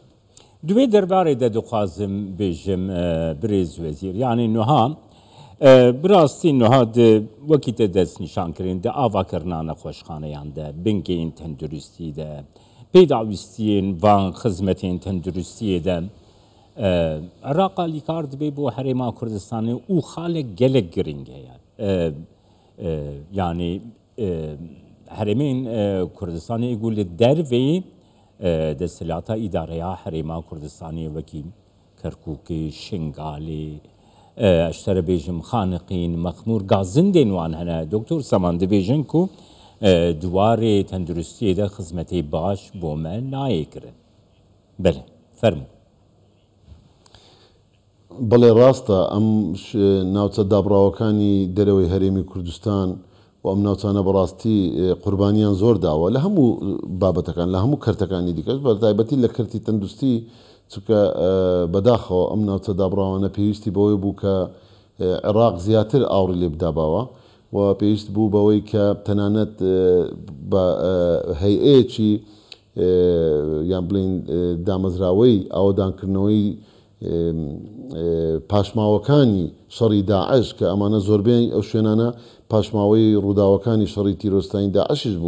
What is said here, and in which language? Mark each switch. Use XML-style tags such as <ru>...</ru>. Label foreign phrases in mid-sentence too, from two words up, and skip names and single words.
<ku>دوێ دەربارەی دەخوازم بێژم برێز وەزیر یعنی نوها براستی نوها وەکی تە دەست نیشانکردین دە ئاواکردنا نەخۆشخانەیان دە بنگین تەندروستی دە پێداویستیین وان خزمەتین تەندروستیە دە عێراقا لیکار دەبێ بۆ هەرێما کوردستانی و خالێک gelek giring heye yani herêmên Kurdistanê êgû li dervê desthilata îdareya herêma Kurdistanê wekî Kerkûkê, Şingalê, ez tere bêjim Xaniqîn, Mexmûr gazindên wan hene. Doktor Saman dibêjin ku duwarê tenduristiyê de xizmetê baş bo me nayê kirin. Bele, fermû.</ku> <ckb>بەڵێ ڕاستە ئەم ناوچە دابڕاوەکانی دەرەوەی هەرێمی کوردستان و ئەم ناوچانە بەڕاستی قوربانیان زۆر داوە لە هەموو بابەتەکان لە هەموو کەرتەکانی دیکەش بە تایبەتی لە کەرتی تەندروستی چونکە بەداخەوە ئەم ناوچە دابڕاوانە پێویستی بەوەی بوو کە عێراق زیاتر ئاوڕی لێ بداباوە و پێویست بوو بەوەی کە تەنانەت بە هەیئەیەکی یان بڵین دامەزراوەی ئاوەدانکردنەوەی پاشماوەکانی شەڕی داعش کە ئەمانە زۆربەی ئەو شوێنانە پاشماوەی ڕووداوەکانی شەڕی تیرۆستانی داعشش بوو</ckb>